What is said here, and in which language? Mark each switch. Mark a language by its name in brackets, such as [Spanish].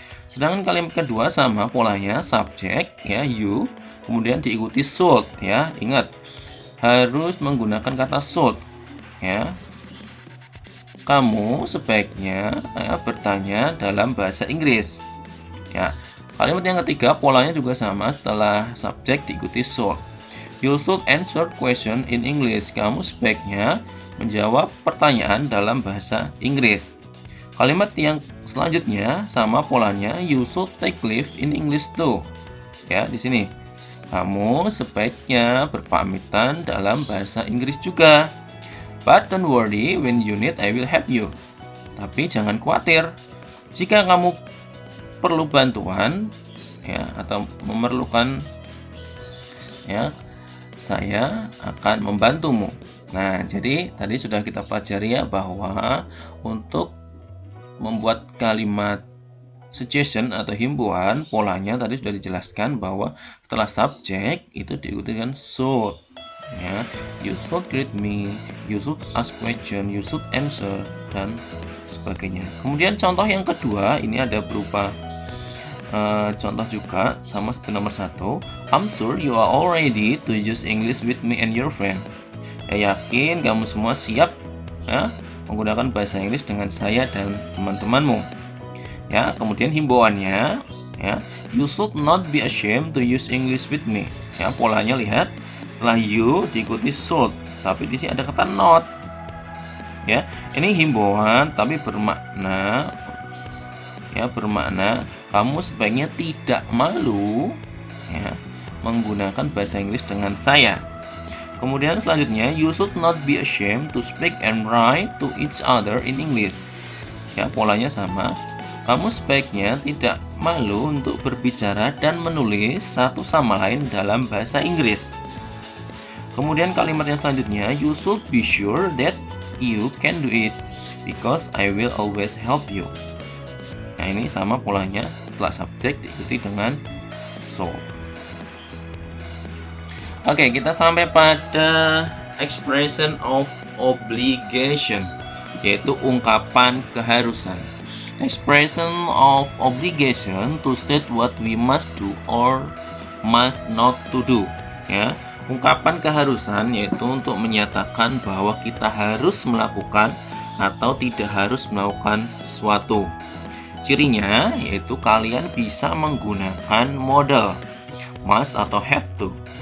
[Indonesian] Sedangkan kalimat kedua sama polanya, subjek ya you, kemudian diikuti should ya. Ingat, harus menggunakan kata should ya. Kamu sebaiknya bertanya dalam bahasa Inggris ya. Kalimat yang ketiga polanya juga sama, setelah subjek diikuti should. [English] You should answer question in English. [Indonesian] Kamu sebaiknya menjawab pertanyaan dalam bahasa Inggris. Kalimat yang selanjutnya sama polanya, [English] you should take leave in English too. [Indonesian] Ya, di sini. Kamu sebaiknya berpamitan dalam bahasa Inggris juga. [English] But don't worry, when you need I will help you. [Indonesian] Tapi jangan khawatir. Jika kamu perlu bantuan ya atau memerlukan ya, saya akan membantumu. Nah, jadi tadi sudah kita pelajari ya bahwa untuk membuat kalimat suggestion atau himbauan, polanya tadi sudah dijelaskan bahwa setelah subjek itu diikuti dengan should ya. [English] You should greet me, you should ask question, you should answer, [Indonesian] dan sebagainya. Kemudian contoh yang kedua ini ada berupa contoh juga sama seperti nomor 1. [English] I'm sure you are all ready to use English with me and your friend. [Indonesian] Ya, yakin kamu semua siap ya, menggunakan bahasa Inggris dengan saya dan teman-temanmu. Ya, kemudian himbauannya ya, [English] you should not be ashamed to use English with me. [Indonesian] Ya, polanya lihat, setelah you diikuti should, tapi di sini ada kata not. Ya, ini himbauan tapi bermakna kamu sebaiknya tidak malu ya, menggunakan bahasa Inggris dengan saya. Kemudian selanjutnya, [English] you should not be ashamed to speak and write to each other in English. [Indonesian] Ya, polanya sama. Kamu sebaiknya tidak malu untuk berbicara dan menulis satu sama lain dalam bahasa Inggris. Kemudian kalimat yang selanjutnya, [English] you should be sure that you can do it because I will always help you. [Indonesian] Nah, ini sama polanya, setelah subjek diikuti dengan so. Oke, kita sampai pada expression of obligation, yaitu ungkapan keharusan. [English] Expression of obligation to state what we must do or must not to do. [Indonesian] Ya, ungkapan keharusan yaitu untuk menyatakan bahwa kita harus melakukan atau tidak harus melakukan sesuatu. Cirinya yaitu kalian bisa menggunakan modal must atau have to.